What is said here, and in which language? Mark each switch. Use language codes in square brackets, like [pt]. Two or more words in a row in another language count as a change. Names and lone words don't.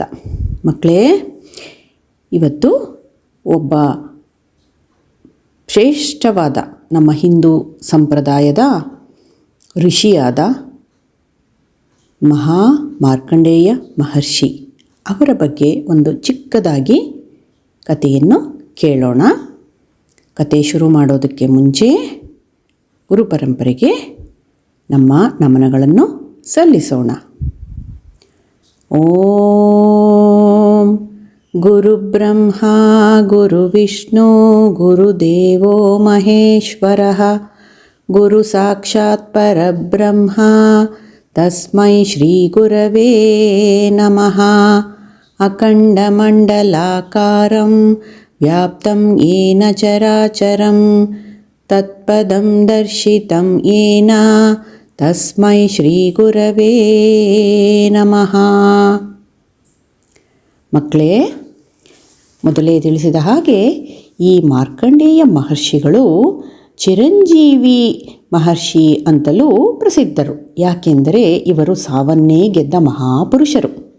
[kn] ಮಕ್ಕಳೇ, ಇವತ್ತು ಒಬ್ಬ ಶ್ರೇಷ್ಠವಾದ ನಮ್ಮ ಹಿಂದೂ ಸಂಪ್ರದಾಯದ ಋಷಿಯಾದ ಮಹಾ ಮಾರ್ಕಂಡೇಯ ಮಹರ್ಷಿ ಅವರ ಬಗ್ಗೆ ಒಂದು ಚಿಕ್ಕದಾಗಿ ಕಥೆಯನ್ನು ಕೇಳೋಣ. ಕತೆ ಶುರು ಮಾಡೋದಕ್ಕೆ ಮುಂಚೆ ಗುರು ಪರಂಪರೆಗೆ ನಮ್ಮ ನಮನಗಳನ್ನು ಸಲ್ಲಿಸೋಣ. [sa] ಓಂ ಗುರು ಬ್ರಹ್ಮ ಗುರು ವಿಷ್ಣು ಗುರುದೇವೋ ಮಹೇಶ್ವರ ಗುರು ಸಾಕ್ಷಾತ್ ಪರಬ್ರಹ್ಮ ತಸ್ಮೈ ಶ್ರೀ ಗುರವೇ ನಮಃ. ಅಖಂಡಮಂಡಲಾಕಾರಂ ವ್ಯಾಪ್ತಂ ಯೇನ ಚರಾಚರಂ ತತ್ಪದಂ ದರ್ಶಿತಂ ಯೇನ ತಸ್ಮೈ ಶ್ರೀ ಗುರವೇ ನಮಃ. [kn] ಮಕ್ಕಳೇ, ಮೊದಲೇ ತಿಳಿಸಿದ ಹಾಗೆ ಈ ಮಾರ್ಕಂಡೇಯ ಮಹರ್ಷಿಗಳು ಚಿರಂಜೀವಿ ಮಹರ್ಷಿ ಅಂತಲೂ ಪ್ರಸಿದ್ಧರು. ಯಾಕೆಂದರೆ ಇವರು ಸಾವನ್ನೇ ಗೆದ್ದ ಮಹಾಪುರುಷರು.